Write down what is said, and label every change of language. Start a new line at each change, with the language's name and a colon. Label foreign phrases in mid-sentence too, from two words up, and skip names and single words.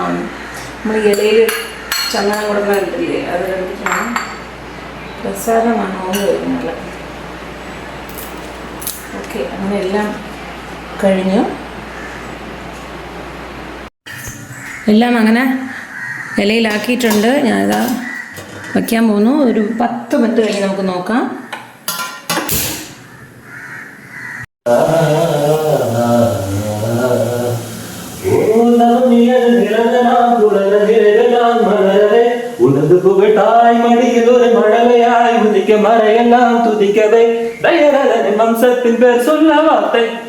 Malayalam: നമ്മൾ ഇലയിൽ ചന്ദനം കൊടുക്കുന്നില്ലേ, അത് കണ്ടിട്ടാണ് പ്രസാദമാണോ എന്ന് ചോദിക്കുന്നില്ല. ഓക്കെ, അങ്ങനെ എല്ലാം കഴിഞ്ഞു. എല്ലാം അങ്ങനെ ഇലയിലാക്കിയിട്ടുണ്ട്. ഞാനിതാ വയ്ക്കാൻ പോകുന്നു. ഒരു 10 മിനിറ്റ് കഴിഞ്ഞ് നമുക്ക് നോക്കാം.
Tamil: உனது புகட்டாய் மடியில் ஒரு மழலையாய் உதிக்க மறையெல்லாம் துதிக்கவே தயரதனின் வம்சத்தின் பேர் சொல்ல வார்த்தை.